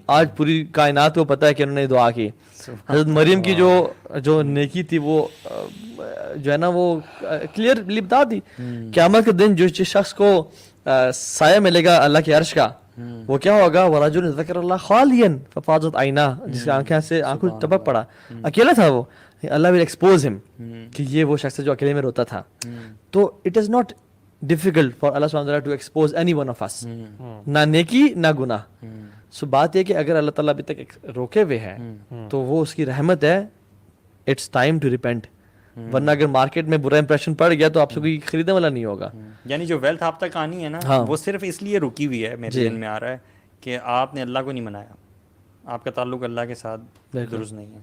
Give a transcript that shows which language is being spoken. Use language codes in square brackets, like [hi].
[ur] آج پوری کائنات کو پتہ ہے کہ انہوں نے دعا کی. حضرت مریم کی جو نیکی تھی وہ جو ہے نا وہ کلیئرلی بتا دی. قیامت کے دن جو شخص کو سایہ ملے گا اللہ کے عرش کا, وہ کیا ہوگا, ورجل ذکر اللہ خالیا ففاضت عیناہ, جس کی آنکھیں سے آنکھوں ٹپک پڑا, اکیلا تھا وہ, اللہ ول ایکسپوز ہم کہ یہ وہ شخص ہے جو اکیلے میں روتا تھا. [en] تو it is not difficult for Allah subhanahu wa ta'ala to expose any one of us, نہ نیکی نہ گناہ. [ur] سو بات یہ کہ اگر اللہ تعالیٰ ابھی تک روکے ہوئے ہے تو وہ اس کی رحمت ہے, اٹس ٹائم ٹو ریپینٹ. ورنہ اگر مارکیٹ میں برا امپریشن پڑ گیا تو آپ سے کوئی خریدنے والا نہیں ہوگا. یعنی جو ویلتھ آپ تک آنی ہے نا, وہ صرف اس لیے رکی ہوئی ہے, میرے ذہن میں آ رہا ہے کہ آپ نے اللہ کو نہیں منایا, آپ کا تعلق اللہ کے ساتھ درست نہیں ہے,